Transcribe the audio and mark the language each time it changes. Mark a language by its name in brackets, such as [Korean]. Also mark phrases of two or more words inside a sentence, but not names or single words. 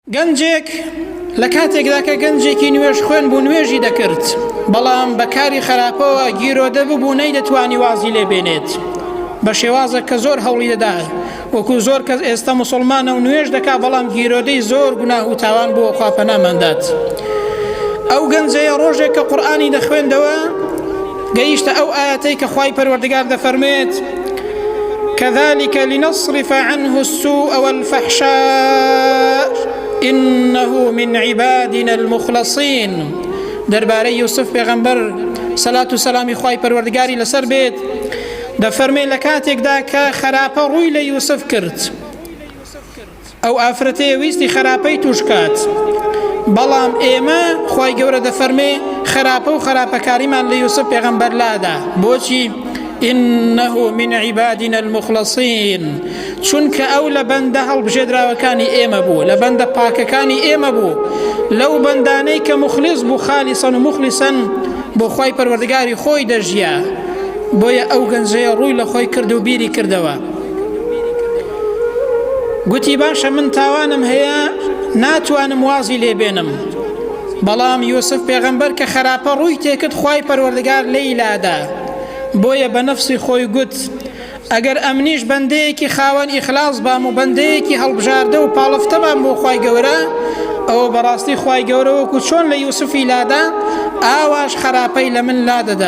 [Central Kurdish] گەنجێک لە کاتێکدا کە گەنجێکی نوێژ خوێن بوو نوێژی دەکرد، بەڵام بەکاری خراپەوە گیرۆدە ببوو نەیدەتوانی وازی لێ بێنێت بە شێوازە کە زۆر هەوڵی دەدا، وەکو زۆر کەس ئێستا موسڵمانە و نوێژ دەکا بەڵام گیرۆدەی زۆر گوناه و تاوان بووە خوا پەناماندات. ئەو گەنجەیە ڕۆژێک کە قورئانی دەخوێندەوە گەیشتە ئەو ئاەتەی کە خوای پەروەردگار دەفەرمێت [Arabic] كذلك لنصرف عنه السوء والفحشاء إنه من عبادنا المخلصين. [Central Kurdish] دربارەی یوسف پێغەمبەر سەلات و سەلامی خوای پەروەردگاری لەسەر بێت دەفەرمێ لە کاتێکدا کە خراپە ڕووی لە یوسف کرد، ئەو ئافرەتەیە ویستی خراپەی توش کات، بەڵام ئێمە خوای گەورە دەفەرمێ خراپە و خراپەکاریمان لە یوسف پێغەمبەر لادا. بۆچی؟ [Arabic] إنه من عبادنا المخلصين، [Central Kurdish] چونکە ئەو لە بەندە هەڵبژێدراوەکانی ئێمە بوو، لە بەندە پاکەکانی ئێمە بوو، لەو بەندانەی کە مخلیص بوو، خالیسەن و مخلیسەن بۆ خوای پەروەردگاری خۆی دەژیا. بۆیە ئەو گەنجەیە ڕووی لە خۆی کرد و بیری کردەوە، گوتی باشە من تاوانم هەیە ناتوانم وازی لێ بێنم، بەڵام یوسف پێغەمبەر کە خراپە ڕووی تێکرد خوای پەروەردگار لێیلادا، بۆیە بە نەفسی خۆی گوت ئەگەر ئەمنیش بەندەیەکی خاوەن ئیخلاص بام و بەندەیەکی هەڵبژاردە و پاڵفتە بام بۆ خوای گەورە، ئەوە بەڕاستی خوای گەورە وەکو چۆن لە یوسفی لادا ئاواش خراپەی لە من لادەدا.